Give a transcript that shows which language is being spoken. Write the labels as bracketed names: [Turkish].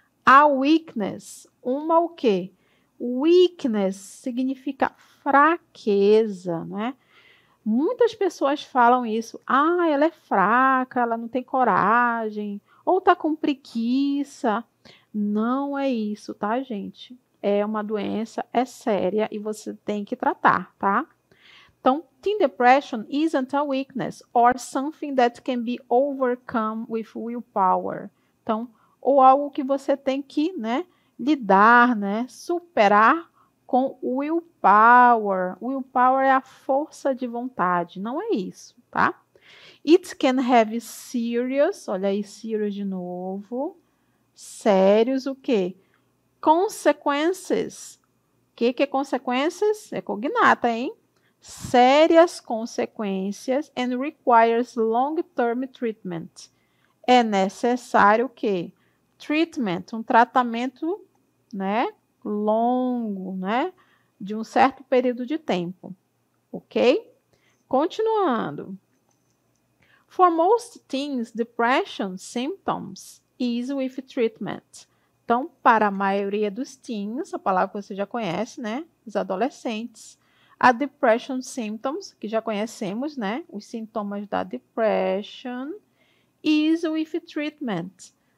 [English] A weakness. [Portuguese] Uma o quê? Weakness significa fraqueza, né? Muitas pessoas falam isso. Ah, ela é fraca, ela não tem coragem, ou tá com preguiça. Não é isso, tá, gente? É uma doença, é séria e você tem que tratar, tá? [English] Então, teen depression isn't a weakness or something that can be overcome with willpower. [Portuguese] Então, ou algo que você tem que, né, lidar, né, superar com willpower. Willpower é a força de vontade, não é isso, tá? [English] It can have serious, [Portuguese] olha aí, [English] serious [Portuguese] de novo. Sérios, o quê? Consequences. O que é consequências? É cognata, hein? Sérias consequências [English] and requires long-term treatment. [Portuguese] É necessário o quê? Treatment, um tratamento, né, longo, né, de um certo período de tempo, ok? Continuando. [English] For most teens, depression symptoms ease with treatment. [Portuguese] Então, para a maioria dos teens, a palavra que você já conhece, né, os adolescentes, a depression symptoms, que já conhecemos, né, os sintomas da depression, [English] ease with treatment.